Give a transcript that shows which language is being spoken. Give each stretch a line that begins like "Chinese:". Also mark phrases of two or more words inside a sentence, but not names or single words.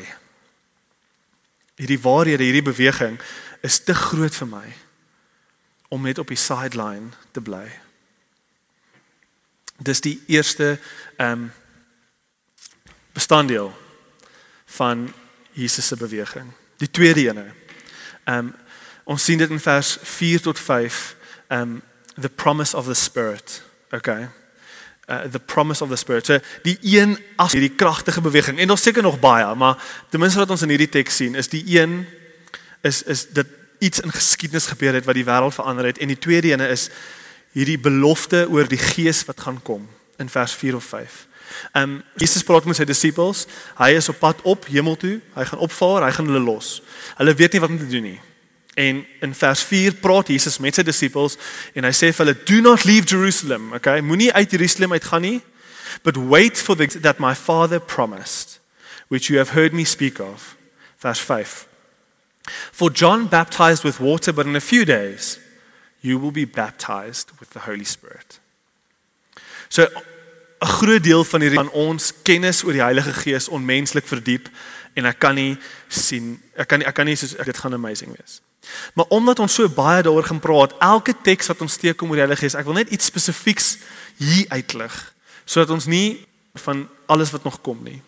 Afrikaans: Hierdie waarhede, hierdie beweging is te groot vir my om net op die sideline te bly. Dis die eerste bestanddeel van Jesus se beweging. Die tweede ene. Ons sien dit in vers 4 tot 5,
English: the promise of the Spirit. Okay. The promise of the Spirit.
Afrikaans: So die een as hierdie kragtige beweging. En daar's seker nog baie, maar ten minste wat ons in hierdie teks sien, is die een is dit iets in geskiedenis gebeur het wat die wêreld verander het, en die tweede ene is hierdie belofte oor die Gees wat gaan kom in vers 4 of 5. Jesus praat met sy disippels, hy is op pad op hemel toe, hy gaan opvaar, hy gaan hulle los. Hulle weet nie wat om te doen nie. En in vers 4 praat Jesus met sy disippels en hy sê vir hulle,
English: do not leave Jerusalem, okay?
Afrikaans: Moenie uit Jerusalem uitgaan nie,
English: but wait for that my Father promised, which you have heard me speak of.
Afrikaans: Vers 5.
English: For John baptized with water, but in a few days you will be baptized with the Holy Spirit.
Afrikaans: So 'n groot deel van ons kennis oor die Heilige Gees onmenslik verdiep en ek kan nie sien, ek kan nie soos dit gaan amazing wees. Maar omdat ons so baie daaroor gaan praat, elke teks wat ons teekom oor die Heilige Gees, ek wil net iets spesifieks hier uitlig, sodat ons nie van alles wat nog kom nie.